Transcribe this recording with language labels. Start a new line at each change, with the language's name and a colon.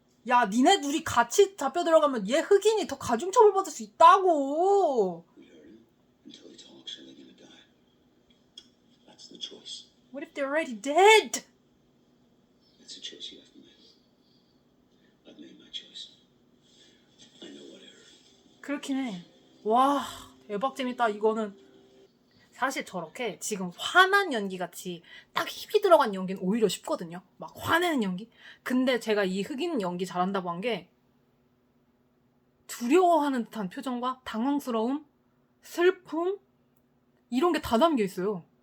Korean: 야, 니네 둘이 같이 잡혀 들어가면 얘 흑인이 더 가중처벌 받을 수 있다고.
English: We heard him until he talks, or they're gonna die. That's the choice. What if they're already dead? That's the choice you have to make. I've made my choice. I know what I heard.
Korean: 그렇긴 해. 와, 대박 재밌다. 이거는 사실 저렇게 지금 화난 연기 같이 딱 힘이 들어간 연기는 오히려 쉽거든요. 막 화내는 연기. 근데 제가 이 흑인 연기 잘한다고 한 게 두려워하는 듯한 표정과 당황스러움, 슬픔 이런 게 다 담겨 있어요.